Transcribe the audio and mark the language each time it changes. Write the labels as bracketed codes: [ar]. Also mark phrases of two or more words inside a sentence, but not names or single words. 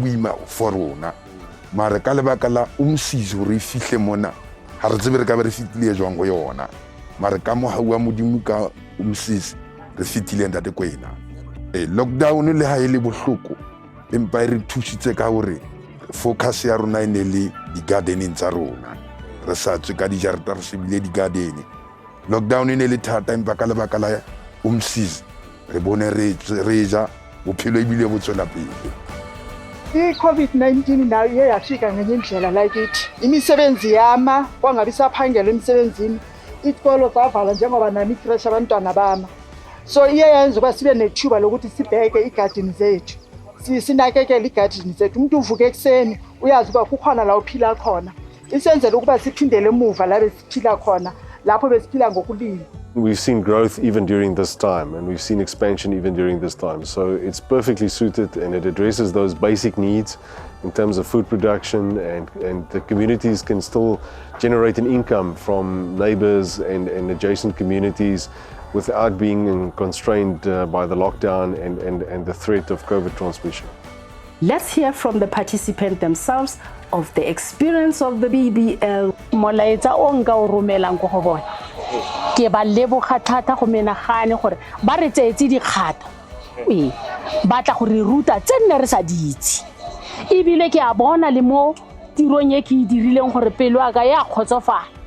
[st] boima for rona mare ka lebaka la Umsizi re fihle mona ha re tsebe re ka be re fitile jwang go yona mare ka mohau wa modimo ka Umsizi re fitile ntate kwena lockdown le ha e le bohloko empa re thusitse ka hore focus ya rona e ne le di gardening tsa rona re sa tswe ka dijarata re shebile di garden lockdown e ne le thata empa ka lebaka la Umsizi re bone re ja bophelo ebile bo tswela pele [zu] i-COVID-19 nayo iye yafika ngenye indlela la kithi imisebenzi yama kwangabi saphangela emsebenzini isikolo savala njengoba nami fresh abantwana bama so iye yenza uba sibe nethuba lokuthi sibheke igadini zethu sinakekele igadini zethu umuntu uvuka ekuseni uyazi uba kukhona la uphila khona isenzele ukuba siphindele emuva la besiphila khona lapho besiphila ngokulima. [en] We've seen growth even during this time, and we've seen expansion even during this time. So it's perfectly suited, and it addresses those basic needs in terms of food production, and the communities can still generate an income from neighbors and adjacent communities without being constrained by the lockdown and the threat of COVID transmission. Let's hear from the participants themselves of the experience of the BBL. [tn] Molaetsa o nka o romelang go go bona ke ba leboga thata go menagane gore ba re tseetse dikgato ba tla go re ruta tse nne re sa ditse ebile ke a bona le mo tirong e ke e dirileng gore pelo aka ya kgotsofala.